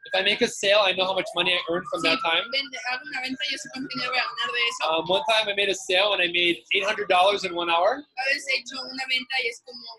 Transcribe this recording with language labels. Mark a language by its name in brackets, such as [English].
[English] If I make a sale, I know how much money I earned from [Spanish] Si [English] that time. [Spanish] hago una venta, yo sé cuánto dinero voy a ganar de eso. [English] One time I made a sale and I made $800 in 1 hour. [Spanish] A veces he hecho una venta y es como